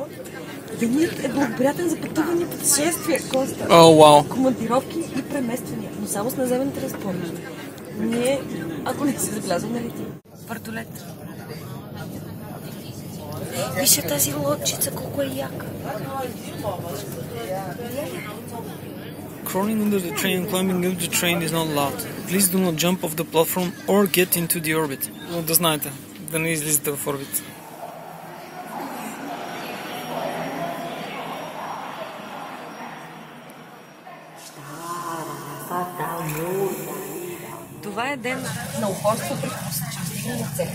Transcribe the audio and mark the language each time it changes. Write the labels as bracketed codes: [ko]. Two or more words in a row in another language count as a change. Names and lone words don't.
[bg] Денят е благоприятен за пътуване и пътешествия, Коста. Вау. Командировки и премествания, но само с наземен транспорт. Ние, ако не си забелязал, не летим. Въртолет. Вижте тази лодчица, колко е яка. [en] Crawling under the train and climbing up the train is not allowed. Please do not jump off the platform or get into the orbit. [bg] Но да знаете, да не излизате в орбит. Това е ден на упорство при постигане на цели.